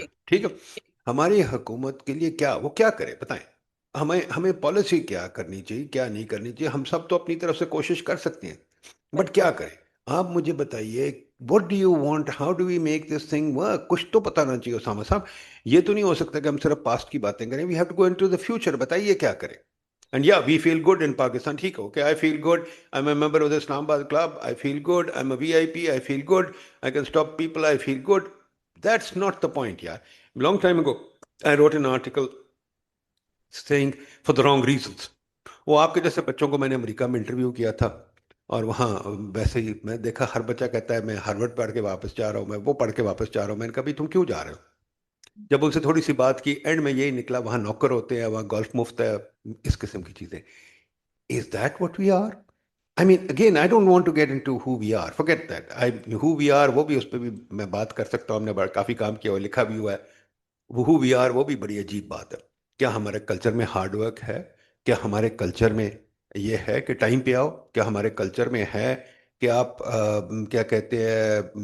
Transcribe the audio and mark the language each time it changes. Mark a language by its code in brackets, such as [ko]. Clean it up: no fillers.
[ur] ہے، ٹھیک ہے۔ ہماری حکومت کے لیے وہ کیا کرے بتائیں؟ ہمیں پالیسی کیا کرنی چاہیے، کیا نہیں کرنی چاہیے؟ ہم سب تو اپنی طرف سے کوشش کر سکتے ہیں، بٹ بالکل، کیا کریں؟ آپ مجھے بتائیے، [en] what do you want, how do we make this thing work؟ [ur] کچھ تو بتانا چاہیے اسامہ صاحب۔ یہ تو نہیں ہو سکتا کہ ہم صرف پاسٹ کی باتیں کریں، [en] we have to go into the future۔ [ur] بتائیے کیا کریں؟ [en] And yeah, we feel good in Pakistan. ٹھیک ہے، okay, I feel good. I'm a member of the Islamabad Club. I feel good. I'm a VIP. I feel good. I can stop people. I feel good. That's not the point, yeah. Long time ago, I wrote an article saying for the wrong reasons. [ur] وہ آپ کے جیسے بچوں کو میں نے امریکہ میں interview کیا تھا، اور وہاں ویسے ہی میں دیکھا ہر بچہ کہتا ہے میں ہارورڈ پڑھ کے واپس جا رہا ہوں، میں وہ پڑھ کے واپس جا رہا ہوں۔ میں نے کہا بھی تم کیوں جا رہے ہو؟ جب ان سے تھوڑی سی بات کی، اینڈ میں یہی نکلا وہاں نوکر ہوتے ہیں، وہاں گولف مفت ہے، اس قسم کی چیزیں۔ [en] Is that what we are? I mean, again, I don't want to get into who we are. Forget that. Who we are, [ur] وہ بھی اس پہ بھی میں بات کر سکتا ہوں، ہم نے کافی کام کیا ہوا، لکھا بھی ہوا ہے۔ [en] who we are [ur] وہ بھی بڑی عجیب بات ہے۔ کیا ہمارے کلچر میں ہارڈ ورک ہے؟ کیا ہمارے کلچر میں یہ ہے کہ ٹائم پہ آؤ؟ کیا ہمارے کلچر میں ہے کہ آپ کیا کہتے ہیں